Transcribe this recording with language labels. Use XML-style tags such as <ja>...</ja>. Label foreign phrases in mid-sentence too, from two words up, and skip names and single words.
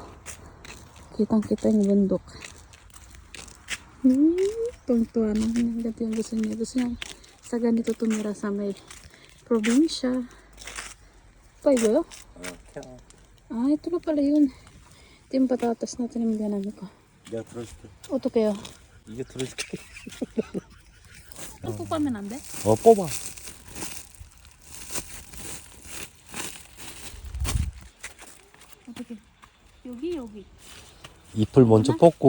<tl>Kitang-kita yung bundok. Tuwang-tuwa na. Ang ganda yung gusto niya. Gusto niya sa ganito tumira sa may probinsya. Pa iba? Ah, ito na pala yun. Ito yung patatas natin yung ganami ko.</tl> <ko>내가 들어줄게. 어떡해요? 이게 들어줄게. 또 뽑으면 안 돼? 뽑아. 어떻게? 여기. 잎을 먼저 뽑고.</ko>